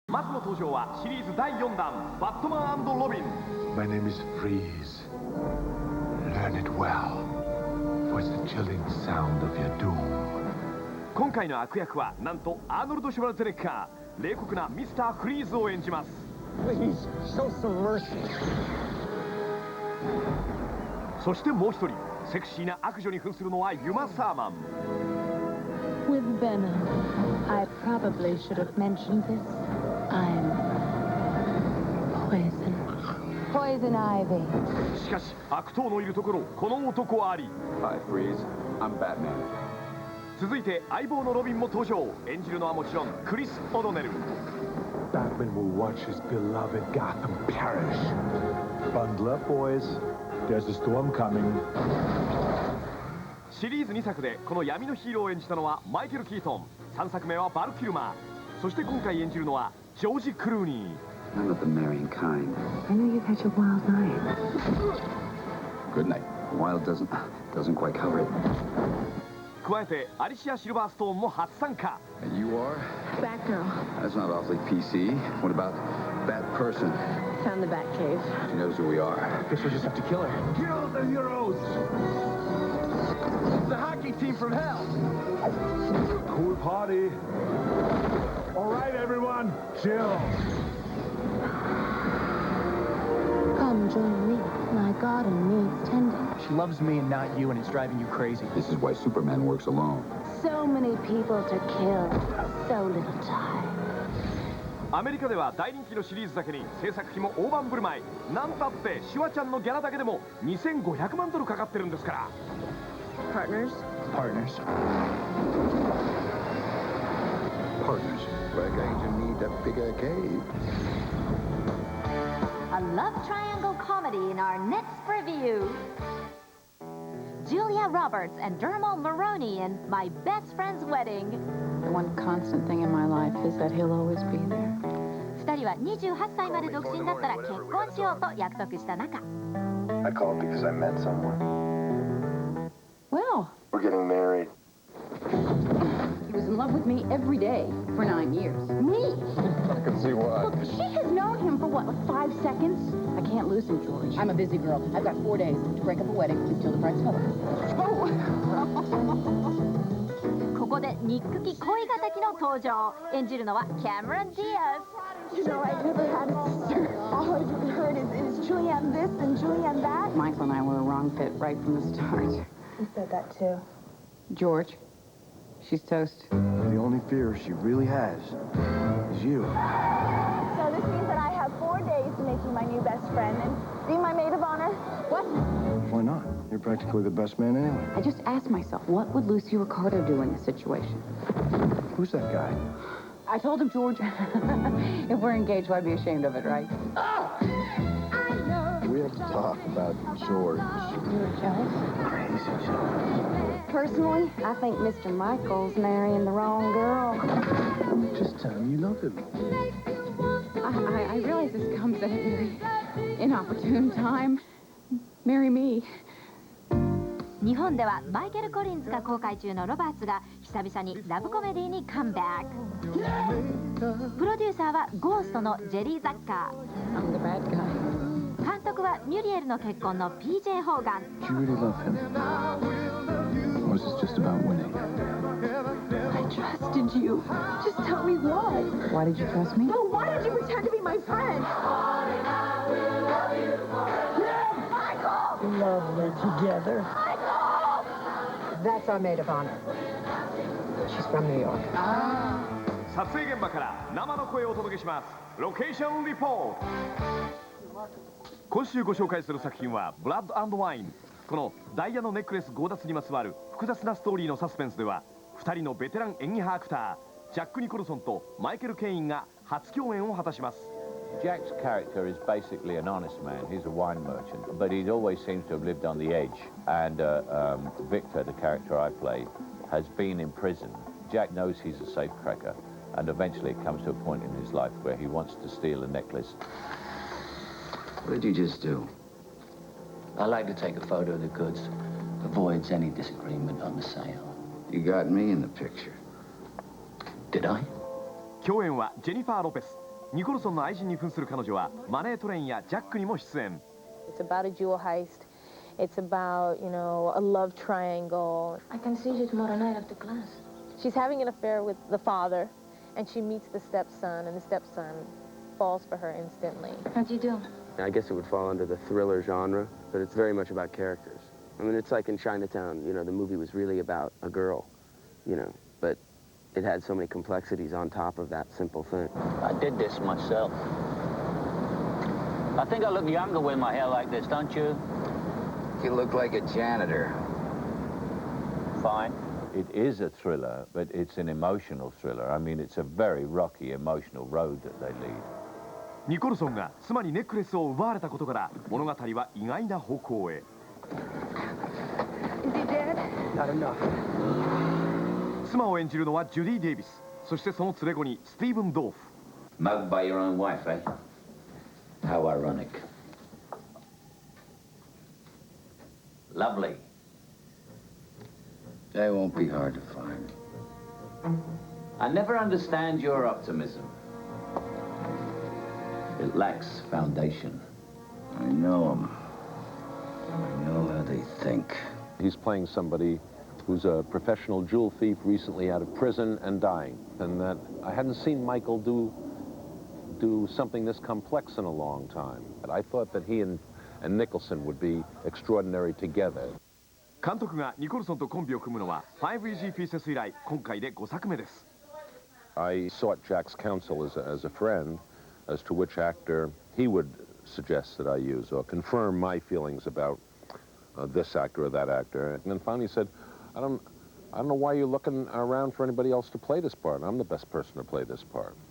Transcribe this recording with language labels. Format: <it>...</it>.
<ja>まずの登場はシリーズ第4弾バットマン&ロビン。</ja> <en>My name is Freeze. Learn it well, for it's the chilling sound of your doom.</en> <ja>今回の悪役はなんとアーノルド・シュワルツェネッガー、冷酷なミスター・フリーズを演じます。</ja> <en>Please, show some mercy.</en> <ja>そしてもう一人、セクシーな悪女に扮するのはユマ・サーマン。</ja> <en>With Venom, I probably should have mentioned this. I'm Poison Ivy.</en> <ja>しかし悪党のいるところ、この男あり。</ja> <en>Hi, Freeze. I'm Batman.</en> <ja>続いて相棒のロビンも登場。演じるのはもちろんクリス・オドネル。</ja> <en>Batman will watch his beloved Gotham perish. Bundle up, boys. There's a storm coming.</en> <ja>シリーズ2作でこの闇のヒーローを演じたのはマイケル・キートン、3作目はバル・キルマー、そして今回演じるのはジョージ・クルーニー。</ja> <en>I'm of the marrying kind. I know you've had your wild night. Good night. Wild doesn't quite cover it.</en> <ja>加えてアリシア・シルバーストーンも初参加。</ja> <en>And you are? Batgirl. That's not awfully PC. What about Bat Person? Found the Batcave. She knows who we are. Guess we'll just have to kill her. Kill the heroes! The hockey team from hell! Cool party. All right, everyone, chill. Come join me. My garden needs tending. She loves me and not you, and it's driving you crazy. This is why Superman works alone. So many people to kill. So little time.</en> <ja>アメリカでは大人気のシリーズだけに制作費も大盤振る舞い。なんたってシュワちゃんのギャラだけでも2500万ドルかかってるんですから。</ja> <en>Partners? Partners. Partners. We're going to need a bigger cave. A love triangle comedy in our next review. Julia Roberts and Dermot Mulroney in My Best Friend's Wedding. The one constant thing in my life is that he'll always be there.</en> <ja>2人は28歳まで独身だったら結婚しようと約束した中。</ja> <en>I called because I met someone. Well, We're getting married. He was in love with me every day for 9 years. Me? I can see why. Look, she has known him for what, like 5 seconds? I can't lose him, George. I'm a busy girl. I've got 4 days to break up a wedding and steal the bride's feather. Oh!</en> <ja>ここで憎き恋敵の登場。演じるのはキャメロン・ディアス。</ja> <en>You know, I've never had a sister. All I've heard is Julianne this and Julianne that. Michael and I were a wrong fit right from the start. You said that too. George, she's toast. The only fear she really has is you. So this means that I have 4 days to make you my new best friend and be my maid of honor. What? Why not? You're practically the best man anyway. I just asked myself, what would Lucy Ricardo do in this situation? Who's that guy? I told him, George, if we're engaged, why be ashamed of it, right? We have to talk about George. You're jealous? Crazy George. Personally, I think Mr. Michael's marrying the wrong girl. Just tell him you love him. I realize this comes at a very inopportune time. Marry me.</en> <ja>日本ではマイケル・コリンズが公開中のロバーツが久々にラブコメディにカムバック。プロデューサーはゴーストのジェリー・ザッカ</ja> <en>I'm the bad guy.</en> <ja>ー。監督はミュリエルの結婚の PJ ホーガン。</ja> <en>Do you really love him? Or is this just about winning? I trusted you. Just tell me why. Why did you trust me? Well, why did you pretend to be my friend? Lovely together. That's our maid of honor. She's from New York.</en> <ja>撮影現場から生の声をお届けします。ロケーションリポート。今週ご紹介する作品はブラッド&ワイン。このダイヤのネックレス強奪にまつわる複雑なストーリーのサスペンスでは2人のベテラン演技派アクタージャック・ニコルソンとマイケル・ケインが初共演を果たします。</ja> <en>Jack's character is basically an honest man. He's a wine merchant, but he always seems to have lived on the edge. And Victor, the character I play, has been in prison. Jack knows he's a safecracker, and eventually it comes to a point in his life where he wants to steal a necklace. What did you just do? I like to take a photo of the goods. Avoids any disagreement on the sale. You got me in the picture. Did I?</en> <ja>共演はジェニファー・ロペス。ニコルソンの愛人に扮する彼女はマネートレインやジャックにも出演。</ja> <en>It's about a jewel heist. It's about, you know, a love triangle. I can see you tomorrow night after class. She's having an affair with the father, and she meets the stepson, and the stepson falls for her instantly. How'd you do? I guess it would fall under the thriller genre, but it's very much about characters. I mean, it's like in Chinatown, you know, the movie was really about a girl, you know, but it had so many complexities on top of that simple thing. I did this myself. I think I look younger with my hair like this, don't you? You look like a janitor. Fine. It is a thriller, but it's an emotional thriller. I mean, it's a very rocky, emotional road that they lead.</en> <ja>ニコルソンが妻にネックレスを奪われたことから物語は意外な方向へ。</ja> <en>Is he dead? Not enough.</en> <ja>妻を演じるのはジュディ・デイビス、そしてその連れ子にスティーブン・ドーフ。</ja> <en>Mugged by your own wife, eh? How ironic. Lovely. They won't be hard to find. I never understand your optimism. It lacks foundation. I know them. I know how they think. He's playing somebody who's a professional jewel thief recently out of prison and dying. And that I hadn't seen Michael do something this complex in a long time. But I thought that he and Nicholson would be extraordinary together.</en> <ja>監督がニコルソンとコンビを組むのは 5EG フィーセス以来今回で5作目です。</ja> <en>I sought Jack's counsel as a friend as to which actor he would suggest that I use or confirm my feelings about this actor or that actor. And then finally said, I don't know why you're looking around for anybody else to play this part. I'm the best person to play this part.</en>